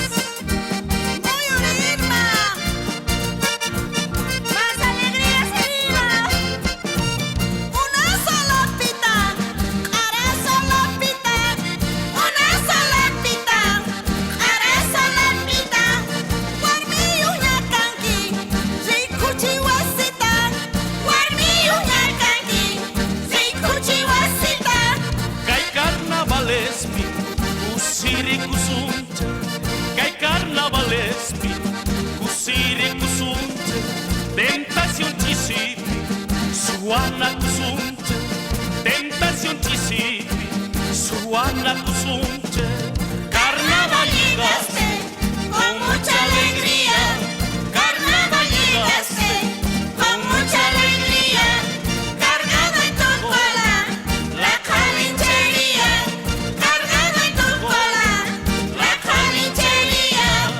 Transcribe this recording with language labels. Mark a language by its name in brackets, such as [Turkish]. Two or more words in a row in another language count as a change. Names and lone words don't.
[Spanish] Muy Irma. ¡Más alegría se viva! Una sola pita, hará sola pita, una sola pita, hará sola pita. [Quechua] Guarmi uña canqui, ricuchi wasita. Guarmi uña canqui, ricuchi wasita. Kay carnavalesmi, kusiri kusuncha. Kay carnavalesmi, kusiri kusuncha. Tentación chisiti, suana kusuncha. Tentación chisiti, suana kusuncha. [Spanish] Carnaval llegaste Con mucha alegría, carnaval llegaste con mucha alegría, cargado en tu cola la calinchería, cargado en tu cola la calinchería.